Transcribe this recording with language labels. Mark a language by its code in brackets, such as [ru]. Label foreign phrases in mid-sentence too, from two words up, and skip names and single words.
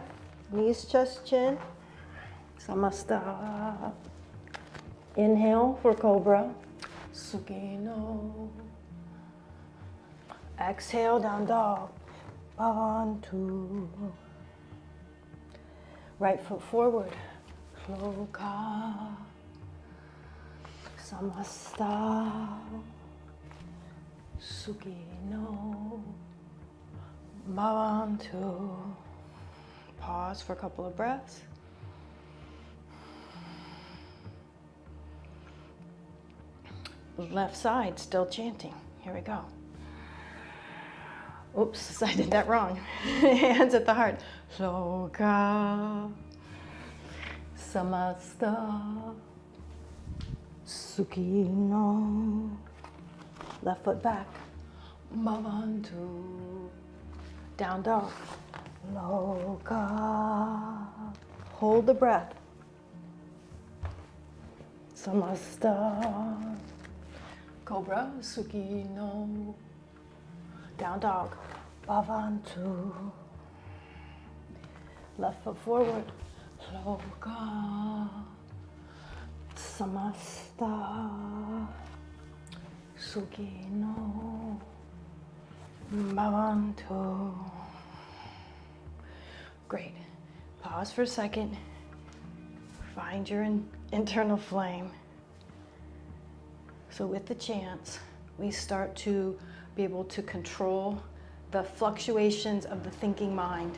[en] Knees, chest, chin. Samamstah. Inhale for cobra. Sukhino. Exhale, down dog. bhavantu. Right foot forward. [sa] Lokah, samamstah, sukhino, bhavantu. [en] Pause for a couple of breaths. Left side, still chanting. Here we go. Oops, I did that wrong. Hands at the heart. [sa] Lokah, samamstah, sukhino. [en] Left foot back. Bhavantu. Down dog. Lokah. Hold the breath. Samamstah. Cobra, sukhino. Down dog. Bhavantu. Left foot forward. Lokah. [sa] Samamstah. Sukhino. [en] Bhavantu. Great. Pause for a second. Find your internal flame. So with the chants, we start to be able to control the fluctuations of the thinking mind.